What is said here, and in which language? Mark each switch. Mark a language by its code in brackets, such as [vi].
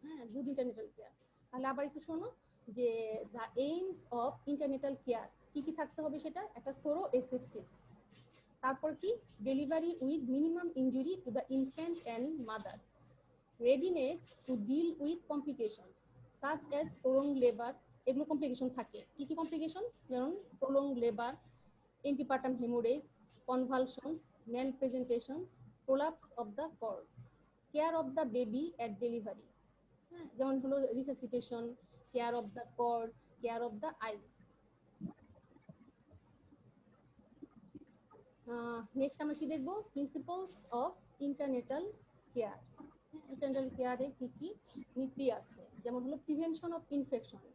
[bn] হ্যাঁ, [en] Good intranatal care. [bn] তাহলে আবার একটু শোনো যে [en] the aims of intranatal care [bn] কি কি থাকতে হবে। সেটা একটা [en] thorough asepsis, [bn] তারপর কি [en] Delivery with minimum injury to the infant and mother, readiness to deal with complications such as prolonged labor। [bn] এগুলো কমপ্লিকেশন থাকে, কি কি কমপ্লিকেশন, যেমন [en] prolonged labor, antepartum hemorrhage, convulsions, malpresentations, prolapse of the cord, care of the baby at delivery। [bn] হ্যাঁ, যেমন হলো [en] Resuscitation, care of the cord, care of the eyes. Next [bn] আমরা কি দেখবো, [en] Principles of intranatal care. [bn] ইন্টারনেটাল কেয়ারে কি কি নীতি আছে, যেমন হলো [en] Prevention of infection.